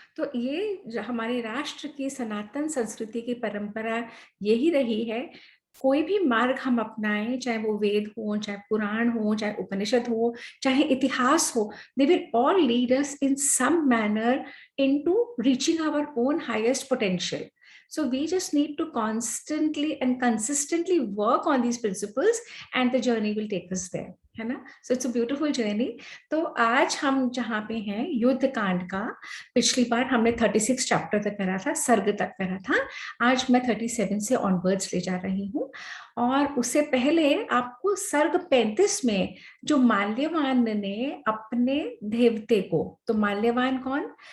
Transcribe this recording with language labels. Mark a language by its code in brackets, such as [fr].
[hi] तो ये हमारे राष्ट्र की सनातन संस्कृति की परंपरा यही रही है। कोई भी मार्ग हम अपनाएं, चाहे वो वेद हो, चाहे पुराण हो, चाहे उपनिषद हो, चाहे इतिहास हो, [en] they will all lead us in some manner into reaching our own highest potential. So we just need to constantly and consistently work on these principles and the journey will take us there, [hi] है ना। [en] So it's a beautiful journey. [hi] तो आज हम जहाँ पे हैं, युद्ध कांड का पिछली बार हमने 36 चैप्टर तक करा था, सर्ग तक करा था। आज मैं 37 से ऑनवर्ड्स ले जा रही हूँ। और उससे पहले आपको सर्ग 35 में जो माल्यवान ने अपने देवते को, तो माल्यवान कौन?